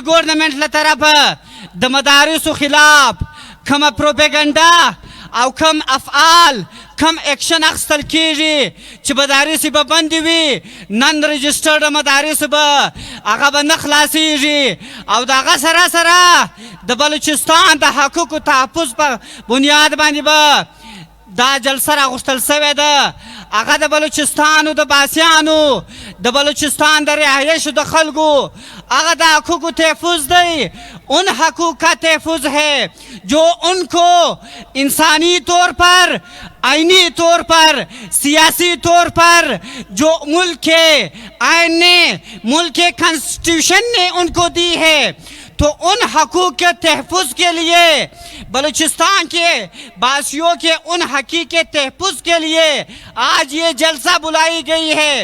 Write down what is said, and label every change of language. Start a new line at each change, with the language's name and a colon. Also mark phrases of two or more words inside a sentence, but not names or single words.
Pashto: ګورنمنټ له طرفه د مدارسو خلاف کم پروپیګنډا او کم افعال کم اکشن اخیستل کیږي چې مدارس به بندې وي نن رجسټرډ مدارس به هغه به نه خلاصیږي او د هغه سره د بلوچستان د حقوقو تحفظ په بنیاد باندې به دا جلسه راغوښتل سوې ده. هغه د بلوچستانو د باسیانو د بلوچستان د رهایشو د خلکو هغه د حقوقو تحفظ دی.
Urdu: ان حقوق کا تحفظ ہے جو ان کو انسانی طور پر آئینی طور پر سیاسی طور پر جو ملک کے آئین نے ملک کے کانسٹیٹیوشن نے ان کو دی ہے تو ان حقوق کے تحفظ کے لیے بلوچستان کے باسیوں کے ان حقوق کے تحفظ کے لیے آج یہ جلسہ بلائی گئی ہے.